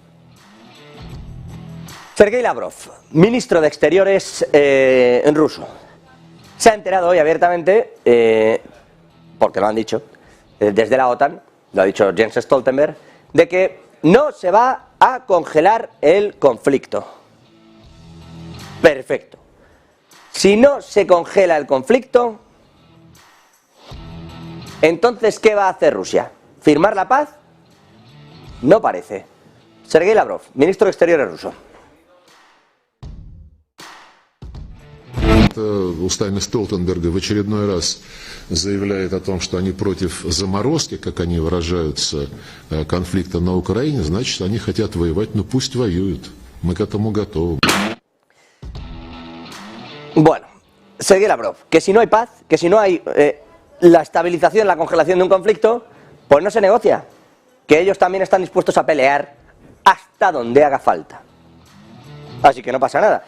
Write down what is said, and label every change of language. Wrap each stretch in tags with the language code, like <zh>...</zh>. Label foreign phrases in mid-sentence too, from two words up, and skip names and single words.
<es>Sergei Lavrov, ministro de Exteriores en ruso, se ha enterado hoy abiertamente, porque lo han dicho, desde la OTAN, lo ha dicho Jens Stoltenberg, de que no se va a congelar el conflicto. Perfecto. Si no se congela el conflicto, entonces, ¿qué va a hacer Rusia? ¿Firmar la paz? No parece. Sergei Lavrov, ministro de Exteriores ruso.</es> <ru>Устами Столтенберга в очередной раз заявляет о том, что они против заморозки, как они выражаются, конфликта на Украине, значит, они хотят воевать, ну пусть воюют. Мы к этому готовы.</ru> <es>Bueno, Sergei Lavrov, que si no hay paz, que si no hay la estabilización, la congelación de un conflicto, pues no se negocia. Que ellos también están dispuestos a pelear hasta donde haga falta. Así que no pasa nada.</es>